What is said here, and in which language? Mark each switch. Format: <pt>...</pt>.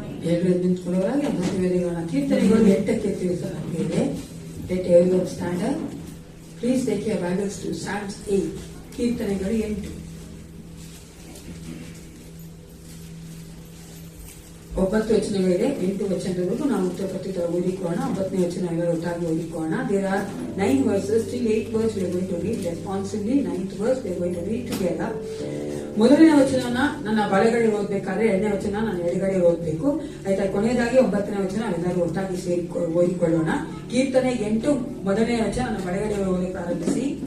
<kn>ಎಲ್ಲರೂ ನಿಂತ್ಕೊಳ್ಳೋರಾಗಿ ಮದುವೆಗಳನ್ನ ಕೀರ್ತನೆಗಳು 8ಕ್ಕೆ ತಿಳಿಸಲಾಗಿದೆ.</kn> <en>Let everyone stand up. Please take your Bibles to Psalms 8.</en> <kn>ಕೀರ್ತನೆಗಳು 8. 9 ವಚನಗಳಿದೆ. 8 ವಚನದವರೆಗೂ ನಾವು ಉತ್ತರ ಓದಿಕೋಣ. 9ನೇ ವಚನ ಎಲ್ಲರೂ ಒಟ್ಟಾಗಿ ಓದಿಕೋಣ.</kn> <en>There are 9 verses, still 8 verses we are going to read responsively. 9th verse we are going to read together.</en> <kn>ಮೊದಲನೇ ವಚನ ನನ್ನ ಬಲಗಡೆ ಓದ್ಬೇಕಾದ್ರೆ 2ನೇ ವಚನ ನಾನು ಎಡಗಡೆ ಓದ್ಬೇಕು. ಆಯ್ತಾ? ಕೊನೆಯದಾಗಿ 9ನೇ ವಚನ ಎಲ್ಲರೂ ಒಟ್ಟಾಗಿ ಸೇರಿ ಓದಿಕೊಳ್ಳೋಣ. ಕೀರ್ತನೆ 8 ಮೊದಲನೇ ವಚನ ನನ್ನ ಬಲಗಡೆ ಓದಿ ಪ್ರಾರಂಭಿಸಿ.</kn>